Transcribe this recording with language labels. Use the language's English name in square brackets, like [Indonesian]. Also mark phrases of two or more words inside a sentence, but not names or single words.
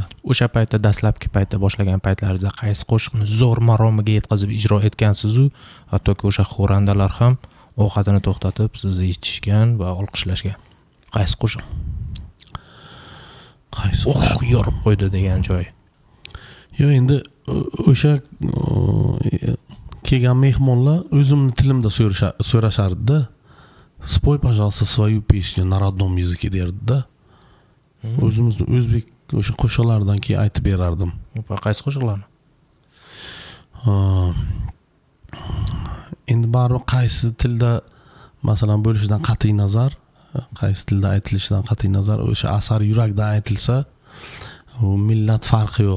[Uzbek] O'sha paytda dastlabki paytda boshlagan paytlaringizda qaysi qo'shiqni zo'r maromiga yetkazib ijro etgansiz-u, hattoki o'sha xo'randalar ham ovqatini to'xtatib sizni eshitishgan va olqishlashgan. Qaysi qo'shiq? Qaysi? Yorib qo'ydi degan joy. Yo'q, endi o'sha kelgan mehmonlar o'zimni tilimda so'rashardi-da. [Russian] Спой, пожалуйста, свою песню на родном языке derdi-da. [Uzbek] O'zimizni o'zbek o'sha qo'shiqlardan keyin aytib berardim. Qaysi qo'shiqlarni? Endi baribir qaysi tilda masalan bo'lishidan qat'iy nazar, qaysi tilda aytilishidan qat'iy nazar, o'sha asar yurakdan aytilsa, u millat farqi yo'q.